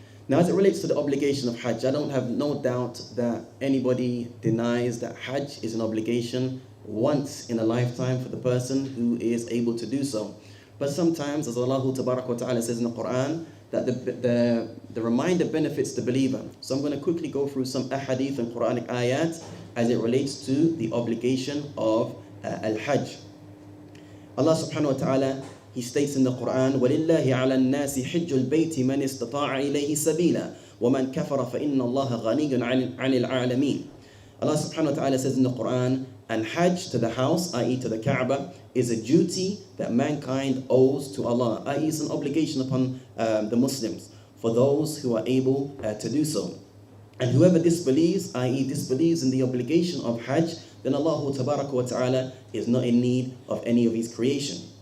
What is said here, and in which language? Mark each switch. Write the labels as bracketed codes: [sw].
[en] Now, as it relates to the obligation of Hajj, I don't have no doubt that anybody denies that Hajj is an obligation once in a lifetime for the person who is able to do so. But sometimes, as Allah tabarak wa ta'ala says in the Qur'an, that the reminder benefits the believer. So I'm going to quickly go through some ahadith and Quranic ayat as it relates to the obligation of al-Hajj. [ar] Allah subhanahu wa ta'ala, [en] He states in the Quran, [ar] وَلِلَّهِ عَلَى النَّاسِ حِجُّ الْبَيْتِ مَنِ اسْتَطَاعَ إِلَيْهِ سَبِيلًا وَمَنْ كَفَرَ فَإِنَّ اللَّهَ غَنِيٌّ عَنِ الْعَالَمِينَ. [en] Allah subhanahu wa ta'ala says in the Quran, and Hajj to the house, i.e. to the Kaaba, is a duty that mankind owes to Allah, i.e. is an obligation upon the Muslims, for those who are able to do so. And whoever disbelieves, i.e. disbelieves in the obligation of Hajj, then Allah tabaraka wa ta'ala is not in need of any of His creation.